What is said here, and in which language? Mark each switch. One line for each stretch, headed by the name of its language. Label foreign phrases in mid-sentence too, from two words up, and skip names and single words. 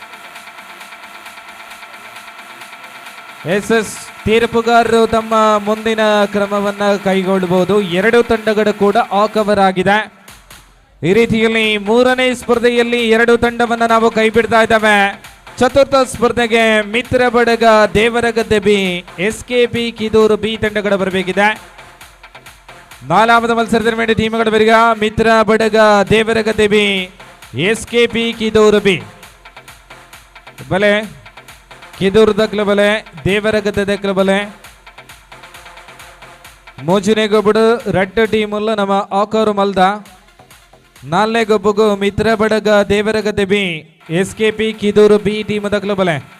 Kannada: ಎಸ್ ತೀರ್ಪುಗಾರರು ತಮ್ಮ ಮುಂದಿನ ಕ್ರಮವನ್ನ ಕೈಗೊಳ್ಳಬಹುದು. ಎರಡು ತಂಡಗಳು ಕೂಡ ಆಕವರ್ ಆಗಿದೆ. ಈ ರೀತಿಯಲ್ಲಿ ಮೂರನೇ ಸ್ಪರ್ಧೆಯಲ್ಲಿ ಎರಡು ತಂಡವನ್ನ ನಾವು ಕೈ ಬಿಡ್ತಾ ಇದ್ದಾವೆ. ಚತುರ್ಥ ಸ್ಪರ್ಧೆಗೆ ಮಿತ್ರ ಬಡಗ ದೇವರಗದ್ದೆ ಬಿ, SKP ಕಿದೂರು ಬಿ ತಂಡಗಳು ಬರಬೇಕಿದೆ.
Malayalam: നാലാമത് മത്സരത്തിന് വേണ്ടി ടീമുകൾ വരിക. മിത്ര ബഡഗ ದೇವರಗದ್ದೆ ബി, SKP ಕಿದೂರು ಬಿ.
Tulu: ಬಲೆ ಕಿದೂರು ದಕ್ಲ ಬಲೆ, ದೇವರಗದ್ದೆ ದಕ್ಲ ಬಲೆ. ಮೋಜಿನೆ ಗೊಬ್ಬಡು ರೆಡ್ ಟೀಮುಲ್ಲ ನಮ್ಮ ಆಕರು ಮಲ್ದ. ನಾಲ್ನೇ ಗೊಬ್ಬಗು ಮಿತ್ರ ಬಡಗ ದೇವರಗದ್ದೆ ಬಿ, SKP ಕಿದೂರು ಬಿ ಟೀಮ್ ದಕ್ಲ ಬಲೆ.